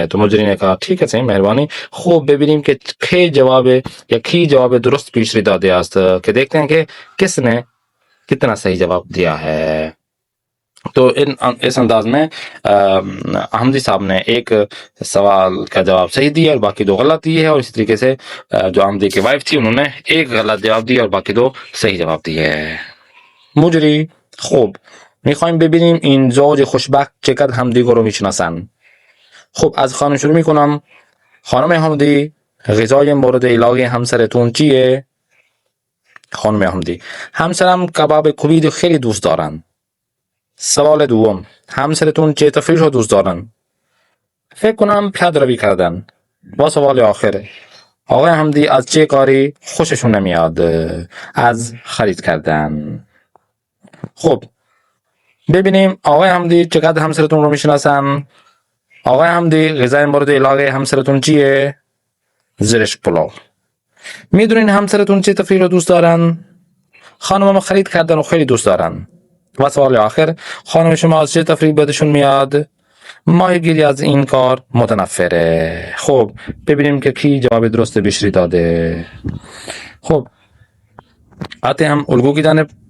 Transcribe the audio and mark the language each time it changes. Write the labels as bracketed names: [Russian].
[Urdu] تو مجری نے کہا ٹھیک ہے صحیح، مہربانی. [Persian] خوب ببینیم کہ کھی جواب یا کھی جواب درست پیش ریدا دیا است، [Urdu] کہ دیکھتے ہیں کہ کس نے کتنا صحیح جواب دیا ہے. تو اس انداز میں حمدی صاحب نے ایک سوال کا جواب صحیح دیا اور باقی دو غلط دیے ہے، اور اسی طریقے سے جو حمدی کی وائف تھی انہوں نے ایک غلط جواب دیا اور باقی دو صحیح جواب دیے ہے. مجری خوب. [Persian] میخوایم ببینیم این زوج خوشبخت چقدر همدیگه رو میشناسن. خب از خانم شروع میکنم. خانم حمدی غذای مورد علاقه همسرتون چیه؟ خانم حمدی همسرم کباب کوبید خیلی دوست دارن. سوال دوم همسرتون چه تفریح رو دوست دارن؟ فکر کنم پیاده‌روی کردن. با سوال آخر آقای حمدی از چه کاری خوششون نمیاد؟ از خرید کردن. خب ببینیم آقای حمدی چقدر همسرتون رو میشناسن. آقای حمدی غذای مورد علاقه همسرتون چیه؟ زرشک پلاو. میدونین همسرتون چه تفریح رو دوست دارن؟ خانمم خرید کردن و خیلی دوست دارن. و سوال آخر خانم شما از چه تفریح بدشون میاد؟ ماهیگیری از این کار متنفره. خب ببینیم که کی جواب درست بیشتری داده. [Urdu] خب آتے ہیں ہم الگو کی جانب.